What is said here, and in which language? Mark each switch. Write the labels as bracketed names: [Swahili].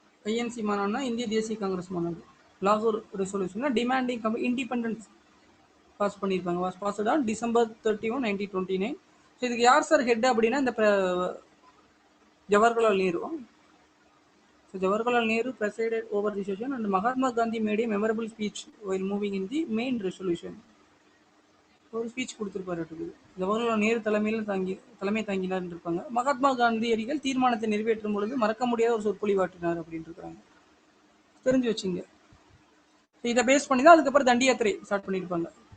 [Tamil] INC மாநாடுனா இந்திய தேசிய காங்கிரஸ் மாநாடு. [English] லாகூர் resolution demanding independence [Tamil] பாஸ் பண்ணியிருப்பாங்க. [English] Was passed on December 31, 1929. [Tamil] So இதுக்கு யார் சார் ஹெட் அப்படின்னா இந்த Jawaharlal Nehru. [English] So Jawaharlal Nehru presided over the session and Mahatma Gandhi made a memorable speech while moving in the main resolution. [Tamil] ஒரு speech கொடுத்துருப்பாரு. ஜவஹர்லால் நேரு தலைமை தாங்கினார் இருப்பாங்க. மகாத்மா காந்தியடிகள் தீர்மானத்தை நிறைவேற்றும் பொழுது மறக்க முடியாத ஒரு சொற்பொழிவாற்றினார் அப்படின்னு இருக்காங்க. தெரிஞ்சு வச்சுங்க. இதை பேஸ் பண்ணி தான் அதுக்கப்புறம் தண்டி யாத்திரை ஸ்டார்ட் பண்ணியிருப்பாங்க.